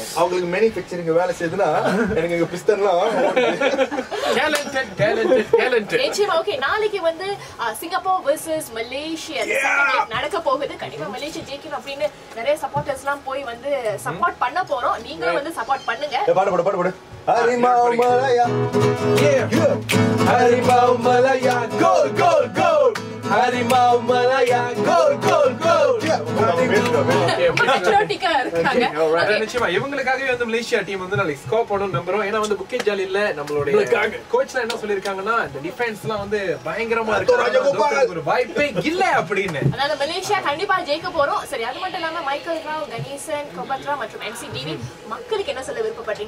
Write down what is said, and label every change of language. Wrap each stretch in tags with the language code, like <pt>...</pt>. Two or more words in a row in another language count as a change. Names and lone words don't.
<ta>அவங்களுக்கு மேனுஃபேக்சரிங் வேலை செய்யுதுன்னா எனக்கு இங்க பிஸ்தன்லாம் டேலண்டட் நிச்சயமா. ஓகே, நாளைக்கு வந்து சிங்கப்பூர் வெர்சஸ் மலேசியா நடக்க போகுது. கண்டிப்பா மலேசியா ஜெயிக்கணும் அப்படின்னு நிறைய சப்போர்ட்டர்ஸ் எல்லாம் போய் வந்து சப்போர்ட் பண்ண போறோம். நீங்களும் வந்து சப்போர்ட் பண்ணுங்க. பாடு Harimau Malaya,</ta> <ms>Harimau Malaya, gol, gol, gol. Harimau Malaya, gol, gol, gol.</ms> <ta>நிச்சயமா இவங்களுக்காகவே வந்து மலேசியா டீம் வந்து நாளைக்கு ஸ்கோர் பண்ணணும் நம்புறோம். ஏன்னா வந்து புக்கெட் ஜாலில நம்மளுடைய கோச்லாம் என்ன சொல்லிருக்காங்கன்னா இந்த டிஃபென்ஸ் எல்லாம் வந்து பயங்கரமா இருக்கு, ஒரு வாய்ப்பே இல்ல அப்படின்னு. அதனால மலேசியா கண்டிப்பா ஜெயிக்க போறோம். சரி, அது மட்டும் இல்லாம மைக்கேல் ராவ், கணேசன், கோபத்ரா மற்றும் MC டிவி மக்களுக்கு என்ன சொல்ல விருப்பப்படுறீங்க?</ta>